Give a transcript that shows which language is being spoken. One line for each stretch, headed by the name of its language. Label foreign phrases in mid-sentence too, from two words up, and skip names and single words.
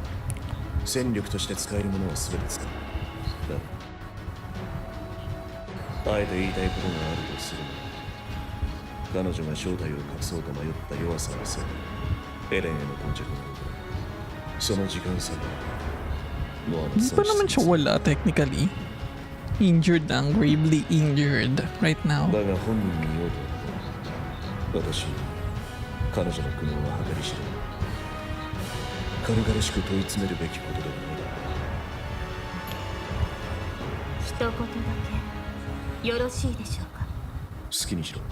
Japanese: 戦力として使えるものは全て使う。だがあえて言いたいことがあるとするなら、彼女が正体を隠そうと迷った弱さのせいでエレンへの到着が遅れ、その時間差がもうあの
Filipino: Hindi pa naman siya wala technically. Injured lang,
English: gravely injured right now.
Japanese: だが本人に言おうと私に彼女の苦悩は計り知れない。軽々しく問い詰めるべきことではないだろう。一言だけよろしいでしょうか。好きにしろ。